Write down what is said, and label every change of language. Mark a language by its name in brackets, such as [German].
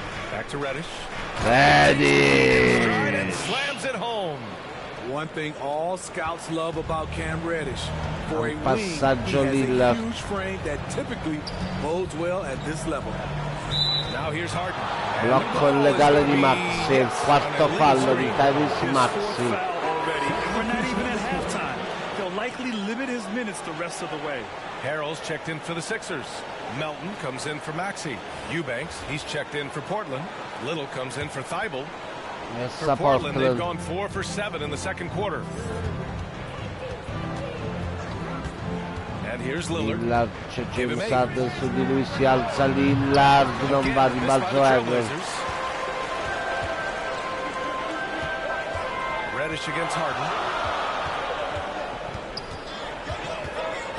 [English] Back to Reddish. Reddish. And slams it home. One thing all scouts love about Cam Reddish, for a wing, he [Italian] Passaggio [English] has [Italian] Lillard. [English] a huge frame that typically bodes well at this level. Now here's Harden. [Italian] Blocco illegale di Maxi, il quarto fallo di Tyrese Maxi. [English] We're not even at halftime. They'll likely limit his minutes the rest of the way. Harrell's checked in for the Sixers. Melton comes in for Maxey. Eubanks, he's checked in for Portland. Little comes in for Thibault. For Portland, they've gone 4 for 7 in the second quarter. And here's Lillard. [Italian] Lillard, c'è James Harden su di lui, si alza Lillard, non va, rimbalzo Harden. [English] Reddish against Harden.